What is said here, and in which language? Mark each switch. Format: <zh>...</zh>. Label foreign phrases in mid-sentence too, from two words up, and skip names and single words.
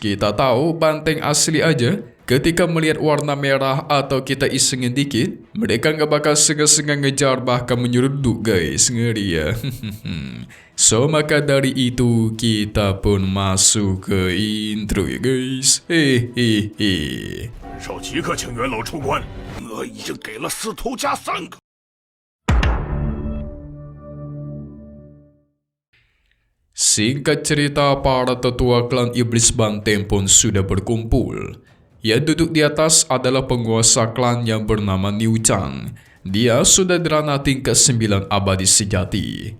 <id>Kita tahu banteng asli aja, ketika melihat warna merah atau kita isengin dikit, mereka nggak bakal segan-segan ngejar bahkan menyeruduk guys, ngeri ya. So maka dari itu kita pun masuk ke intro ya guys. Hehehe.</id> <zh>少即刻请元老出关，我已经给了司徒家3个。</zh> <id>Singkat cerita, para tetua klan Iblis Banteng pun sudah berkumpul. Yang duduk di atas adalah penguasa klan yang bernama Niu Chang. Dia sudah derana tingkat 9 abadi sejati.</id>